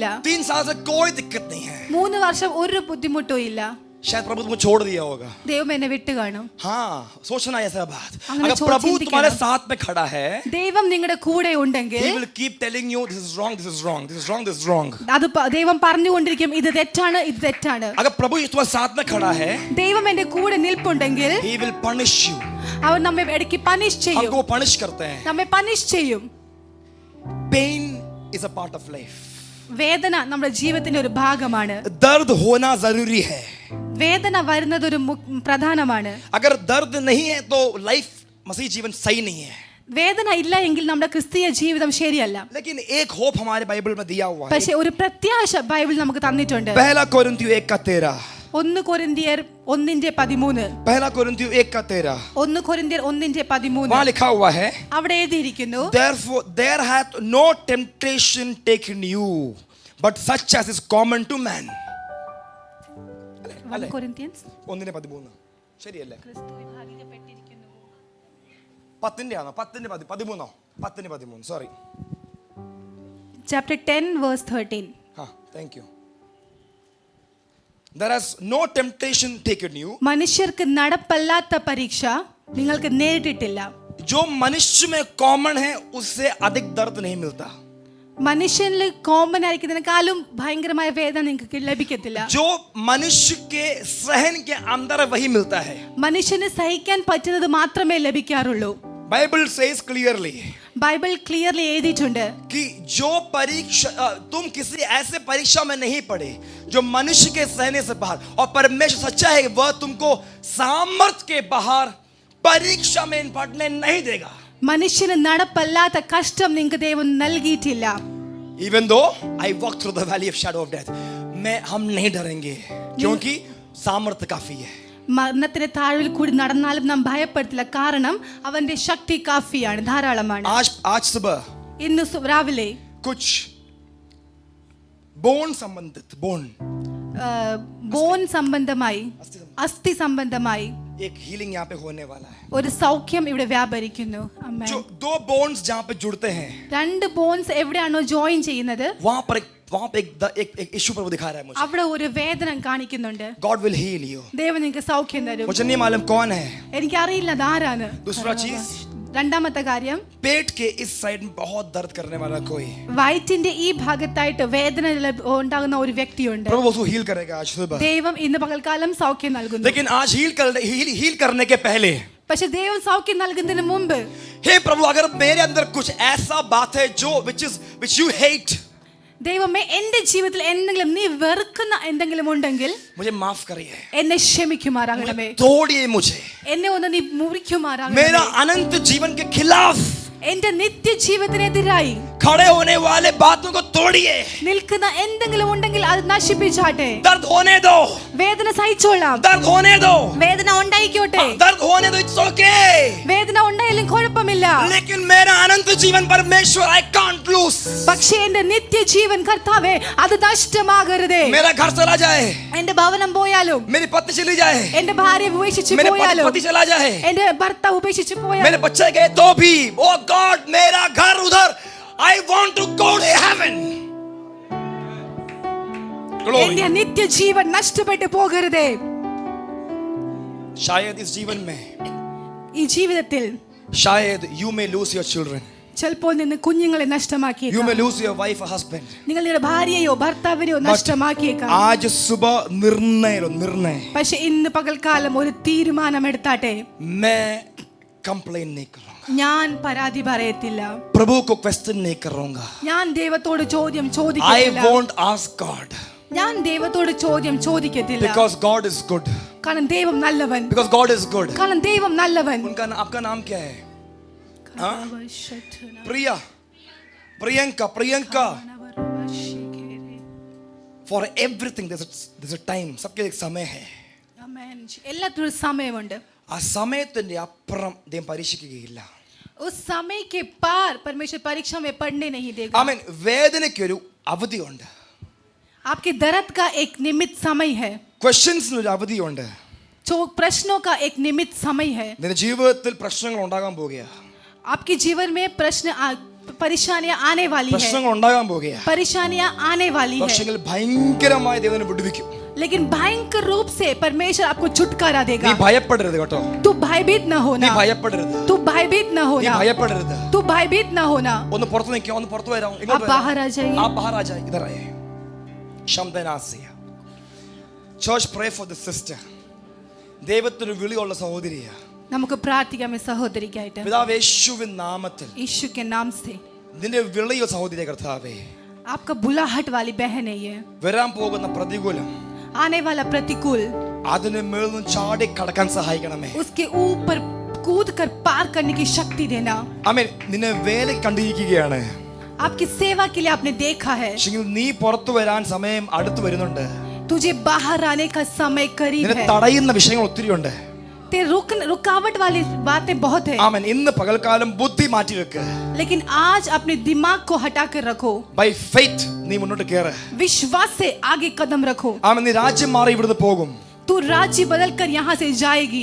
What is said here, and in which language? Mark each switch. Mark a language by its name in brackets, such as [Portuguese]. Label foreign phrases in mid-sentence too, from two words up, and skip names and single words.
[Hindi] 3 साल से कोई दिक्कत नहीं है. [Malayalam] 3 വർഷം ഒരു ബുദ്ധിമുട്ടും ഇല്ല. [Hindi] शायद प्रभु तुमको छोड़ दिया होगा. [Malayalam] ദൈവം എന്നെ വിട്ടു കാണും. [Hindi] हाँ, सोचना ऐसा बात. [Malayalam] അങ്ങനെ [Hindi] अगर प्रभु [Malayalam] ചിന്തിക്കണം. [Hindi] तुम्हारे साथ में खड़ा है, [Malayalam] ദൈവം നിങ്ങളുടെ കൂടെ ഉണ്ടെങ്കിൽ [English] he will keep telling you this is wrong, this is wrong, this is wrong, this is wrong. [Malayalam] അത് ദൈവം പറഞ്ഞുകൊണ്ടിരിക്കും, ഇത് തെറ്റാണ്, ഇത് തെറ്റാണ്. [Hindi] अगर प्रभु तुम्हारे साथ में खड़ा है, [Malayalam] ദൈവം എന്റെ കൂടെ നിൽപ്പുണ്ടെങ്കിൽ [English] he will punish you. [Malayalam] അവൻ നമ്മെ ഇടയ്ക്ക് പണിഷ് ചെയ്യും. [Hindi] हमको punish करते हैं. [Malayalam] നമ്മെ പണിഷ് ചെയ്യും. [English] Pain is a part of life. [Malayalam] വേദന നമ്മുടെ ജീവിതത്തിന്റെ ഒരു ഭാഗമാണ്. [Hindi] दर्द होना जरूरी है. [Malayalam] വേദന വരുന്നത് ഒരു പ്രധാനമാണ്. [Hindi] अगर दर्द नहीं है तो लाइफ, मसीह जीवन सही नहीं है. [Malayalam] വേദന ഇല്ല എങ്കിൽ നമ്മുടെ ക്രിസ്തീയ ജീവിതം ശരിയല്ല. [Hindi] लेकिन एक होप हमारे बाइबल में दिया हुआ है. [Malayalam] പക്ഷേ ഒരു പ്രത്യാശ ബൈബിൾ നമുക്ക് തന്നിട്ടുണ്ട്. [Hindi] पहला कोरिन्थियों 1:13. [Malayalam] 1 കൊരിന്ത്യർ 1:13. [Hindi] पहला कोरिन्थियों 1:13. [Malayalam] 1 കൊരിന്ത്യർ 1:13. [Hindi] वहाँ लिखा हुआ है, [Malayalam] അവിടെ എഴുതിയിരിക്കുന്നു, [English] therefore there hath no temptation taken you but such as is common to man. [Malayalam] 1 കൊരിന്ത്യൻസ് 1:13 ശരിയല്ലേ? 10 ആണോ? 10:13 സോറി. [English] chapter 10 verse 13. हाँ, thank you. There has no temptation taken you. [Malayalam] മനുഷ്യർക്ക് നടപ്പല്ലാത്ത പരീക്ഷ നിങ്ങൾക്ക് നേരിട്ടിട്ടില്ല. [Hindi] जो मनुष्य में कॉमन है उससे अधिक दर्द नहीं मिलता. [Malayalam] മനുഷ്യനിൽ കോമൺ ആയിരിക്കുന്നതിനേക്കാളും ഭയങ്കരമായ വേദന നിങ്ങൾക്ക് ലഭിക്കത്തില്ല. [Hindi] जो मनुष्य के सहन के अंदर वही मिलता है. [Malayalam] മനുഷ്യന് സഹിക്കാൻ പറ്റുന്നത് മാത്രമേ ലഭിക്കാറുള്ളൂ. [English] Bible says clearly, [Malayalam] ബൈബിൾ ക്ലിയർലി എഴുതിയിട്ടുണ്ട് [Hindi] कि जो परीक्षा तुम किसी ऐसे परीक्षा में नहीं पड़े जो मनुष्य के सहने से बाहर, और परमेश्वर सच्चा है, वह तुमको सामर्थ के बाहर परीक्षा में पड़ने नहीं देगा. [Malayalam] മനുഷ്യന് നടപ്പല്ലാത്ത കഷ്ടം നിങ്ങൾക്ക് ദൈവം നൽകിയിട്ടില്ല. [English] Even though I walk through the valley of shadow of death, [Hindi] हम नहीं डरेंगे. क्योंकि सामर्थ्य काफी है. [Malayalam] മരണത്തിന്റെ താഴ്വിൽ കൂടി നടന്നാലും നാം ഭയപ്പെടത്തില്ല, കാരണം അവന്റെ ശക്തി കാഫിയാണ്, ധാരാളമാണ്. [Hindi] आज सुबह [Malayalam] ഇന്ന് രാവിലെ [Hindi] कुछ बोन संबंधित [Malayalam] ബോൺ സംബന്ധമായി, അസ്ഥി സംബന്ധമായി [Hindi] एक हीलिंग यहाँ पे होने वाला है. [Malayalam] ഒരു സൗഖ്യം ഇവിടെ വ്യാപരിക്കുന്നു. ആമേൻ. [Hindi] जो दो बोन्स जहाँ पे जुड़ते हैं, [Malayalam] രണ്ട് ബോൺസ് എവിടെയാണോ ജോയിൻ ചെയ്യുന്നത് [Hindi] वहाँ पर एक इशू प्रभु दिखा रहा है मुझे. [Malayalam] അവിടെ ഒരു വേദന കാണിക്കുന്നുണ്ട്. [English] God will heal you. [Malayalam] ദൈവം നിങ്ങൾക്ക് സൗഖ്യം തരും. [Hindi] मुझे नहीं मालूम कौन है. [Malayalam] എനിക്കറിയില്ല അതാരാണ്. [Hindi] दूसरा चीज, [Malayalam] രണ്ടാമത്തെ കാര്യം, [Hindi] पेट के इस साइड में बहुत दर्द करने वाला कोई, [Malayalam] വയറ്റിന്റെ ഈ ഭാഗത്തായിട്ട് വേദന ഉണ്ടാകുന്ന ഒരു വ്യക്തിയുണ്ട്. [Hindi] प्रभु उसको हील करेगा आज सुबह. [Malayalam] ദൈവം ഇന്ന് പകൽക്കാലം സൗഖ്യം നൽകുന്നു. [Hindi] लेकिन आज हील करने के पहले, [Malayalam] പക്ഷെ ദൈവം സൗഖ്യം നൽകുന്നതിന് മുമ്പ്, [Hindi] हे प्रभु, अगर मेरे अंदर कुछ ऐसा बात है जो [English] which you hate, [Malayalam] ദൈവമേ എന്റെ ജീവിതത്തിൽ എന്തെങ്കിലും നീ വെറുക്കുന്ന എന്തെങ്കിലും ഉണ്ടെങ്കിൽ [Hindi] मुझे माफ करिए. [Malayalam] എന്നെ ക്ഷമിക്കുമാറാകണമേ. [Hindi] तोड़िए मुझे. [Malayalam] എന്നെ ഒന്ന് നീ മുറിക്കുമാറാകണമേ. [Hindi] मेरा अनंत जीवन के खिलाफ [Malayalam] എന്റെ നിത്യജീവിതത്തിനെതിരായി [Hindi] खड़े होने वाले बातों को तोड़िए. [Malayalam] നിൽക്കുന്ന എന്തെങ്കിലും ഉണ്ടെങ്കിൽ അത് നശിപ്പിച്ചാട്ടെ. [Hindi] दर्द होने दो. [Malayalam] വേദന സഹിച്ചോളാം. [Hindi] दर्द होने दो. [Malayalam] വേദന ഉണ്ടായിക്കോട്ടെ. [Hindi] दर्द होने दो. [English] It's okay. [Malayalam] വേദന ഉണ്ടായാലും കുഴപ്പമില്ല. [Hindi] लेकिन मेरा अनंत जीवन परमेश्वर [English] I can't lose. [Malayalam] പക്ഷേ എന്റെ നിത്യജീവൻ കർത്താവേ അത് നഷ്ടമാകരുതേ. [Hindi] मेरा घर चला जाए, [Malayalam] എന്റെ ഭവനം പോയാലും, [Hindi] मेरी पत्नी चली जाए, [Malayalam] എന്റെ ഭാര്യ ഉപേക്ഷിച്ച് [Hindi] मेरे [Malayalam] പോയാലും, [Hindi] पति चला जाए, [Malayalam] എന്റെ ഭർത്താവ് ഉപേക്ഷിച്ച് പോയാലും, [Hindi] मेरे बच्चे गए तो भी, [English] oh God, [Hindi] मेरा घर उधर, [English] I want to go to heaven. [Malayalam] എന്റെ നിത്യജീവൻ നഷ്ടപ്പെട്ടു പോകരുതേ. [Hindi] शायद इस जीवन में, [Malayalam] ഈ ജീവിതത്തിൽ [English] शायद you may lose your children, [Malayalam] ചിലപ്പോൾ നിന്ന് കുഞ്ഞുങ്ങളെ [English] you [Malayalam] നഷ്ടമാക്കിയേക്കാം. [English] may lose your wife or husband. [Malayalam] നിങ്ങളുടെ ഭാര്യയോ ഭർത്താവിനെയോ നഷ്ടമാക്കിയേക്കാം. [Hindi] आज सुबह निर्णय, [Malayalam] പക്ഷെ ഇന്ന് പകൽക്കാലം ഒരു തീരുമാനം എടുത്താട്ടെ. [Hindi] मैं कंप्लेन नहीं करूंगा, [Malayalam] ഞാൻ പരാതി പറയത്തില്ല. [Hindi] प्रभु को क्वेश्चन नहीं करूंगा. [Malayalam] ഞാൻ ദൈവത്തോട് ചോദ്യം [English] I [Malayalam] ചോദിക്കത്തില്ല. [English] won't ask God, [Malayalam] ഞാൻ ദൈവത്തോട് ചോദ്യം ചോദിക്കത്തില്ല. [English] because God is good. [Malayalam] കാരണം ദൈവം നല്ലവൻ. [English] Because God is good. [Malayalam] കാരണം ദൈവം നല്ലവൻ. [Hindi] आपका नाम क्या है? प्रियंका. [English] For everything there's a time. [Hindi] सबके एक समय है. [Malayalam] എല്ലാത്തിനും സമയമുണ്ട്. ആ സമയത്തിന്റെ അപ്പുറം ദൈവം പരീക്ഷിക്കുകയില്ല. [Hindi] उस समय के पार परमेश्वर परीक्षा में पढ़ने नहीं देगा. [Malayalam] ആമേൻ. വേദനയ്ക്കൊരു അവധിയുണ്ട്. [Hindi] आपके दर्द का एक निमित्त समय है. [Malayalam] ക്വസ്റ്റ്യൻസിന് ഒരു അവധിയുണ്ട്. [Hindi] जो प्रश्नों का एक निमित्त समय है. [Malayalam] നിന്റെ ജീവിതത്തിൽ പ്രശ്നങ്ങൾ ഉണ്ടാകാൻ പോകുകയാ. [Hindi] आपके जीवन में परेशानियां आने वाली है. [Malayalam] പ്രശ്നങ്ങൾ ഉണ്ടാകാൻ പോകുകയാ. [Hindi] परेशानियां आने वाली है. [Malayalam] പക്ഷേ ഭയങ്കരമായി ദൈവം വിടുവിക്കും. [Hindi] लेकिन भयंकर रूप से परमेश्वर आपको छुटकारा [Malayalam] നീ [Hindi] देगा. [Malayalam] ഭയപ്പെടരുത് കേട്ടോ. [Hindi] तू भयभीत न [Malayalam] നീ [Hindi] होना. [Malayalam] ഭയപ്പെടരുത്. [Hindi] तू भयभीत न [Malayalam] നീ [Hindi] होना. [Malayalam] ഭയപ്പെടരുത്. [Hindi] तू भयभीत न होना. [Malayalam] ഒന്ന് പുറത്ത് നിൽക്കുക, ഒന്ന് പുറത്ത് വരാം. [Hindi] आप बाहर आ जाइए. आप बाहर आ जाइए. इधर आइए. [Malayalam] ശബ്ദനാസിയ. [English] Church, pray for the sister. [Malayalam] ദൈവത്തിന് വിളിയുള്ള സഹോദരിയാ. നമുക്ക് പ്രാർത്ഥിക്കാം ഈ സഹോദരിക്കായിട്ട്. പിതാവേ, യേശുവിൻ നാമത്തിൽ [Hindi] यीशु के नाम से [Malayalam] നിന്റെ വിളിയോ സഹോദരിയെ കർത്താവേ, [Hindi] आपका बुलाहट वाली बहन है ये. [Malayalam] വരാൻ പോകുന്ന പ്രതികൂലം, [Hindi] आने वाला प्रतिकूल, [Malayalam] അതിനെ മേൽന്ന് ചാടി കടക്കാൻ സഹായിക്കണമേ. [Hindi] उसके ऊपर कूद कर पार करने की शक्ति देना. [Malayalam] ആമേൻ. നിന്നെ വേല കണ്ടിരിക്കുകയാണ്. [Hindi] आपकी सेवा के लिए आपने देखा है. [Malayalam] നീ പുറത്തു വരാൻ സമയം അടുത്ത് വരുന്നുണ്ട്. [Hindi] तुझे बाहर आने का समय करीब [Malayalam] നിന്നെ [Hindi] है. [Malayalam] തടയുന്ന വിഷയങ്ങൾ ഒത്തിരി ഉണ്ട്. [Hindi] ते रुकावट वाली बातें बहुत है. [Malayalam] ആമേൻ. ഇന്ന് പകൽക്കാലം ബുദ്ധി മാറ്റി വെക്ക്. [Hindi] लेकिन आज अपने दिमाग को हटा कर रखो. [English] by faith [Malayalam] നീ മുന്നോട്ട് കേറ്. [Hindi] विश्वास से आगे कदम रखो. [Malayalam] ആമേൻ. നീ രാജ്യം മാറി ഇവിടുന്ന് പോകും. [Hindi] तू राज्य बदल कर यहाँ से जाएगी.